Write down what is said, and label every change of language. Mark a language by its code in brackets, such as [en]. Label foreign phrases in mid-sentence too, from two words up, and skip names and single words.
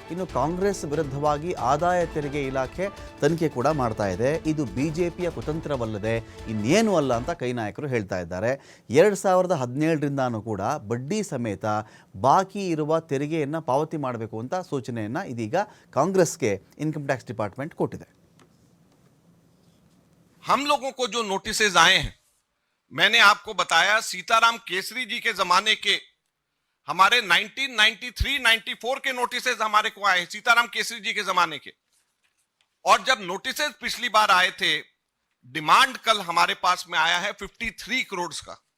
[kn] ಇನ್ನು ಕಾಂಗ್ರೆಸ್ ವಿರುದ್ಧವಾಗಿ ಆದಾಯ ತೆರಿಗೆ ಇಲಾಖೆ ತನಿಖೆ ಕೂಡ ಮಾಡ್ತಾ ಇದೆ. ಇದು BJPಯ ಕುತಂತ್ರವಲ್ಲದೆ ಇನ್ನೇನು ಅಲ್ಲ ಅಂತ ಕೈ ನಾಯಕರು ಹೇಳ್ತಾ ಇದ್ದಾರೆ. 2017ರಿಂದಾನೂ ಕೂಡ ಬಡ್ಡಿ ಸಮೇತ ಬಾಕಿ ಇರುವ ತೆರಿಗೆಯನ್ನು ಪಾವತಿ ಮಾಡಬೇಕು ಅಂತ ಸೂಚನೆಯನ್ನು ಇದೀಗ ಕಾಂಗ್ರೆಸ್ಗೆ [en] income tax department [kn] ಕೊಟ್ಟಿದೆ. [hi] हम लोगों को जो नोटिसेज आए हैं, मैंने आपको बताया सीताराम केसरी जी के जमाने के हमारे 1993-94 के नोटिसेज हमारे को आए, सीताराम केसरी जी के जमाने के। और जब नोटिसेज पिछली बार आए थे, डिमांड कल हमारे पास में आया है 53 करोड़ का।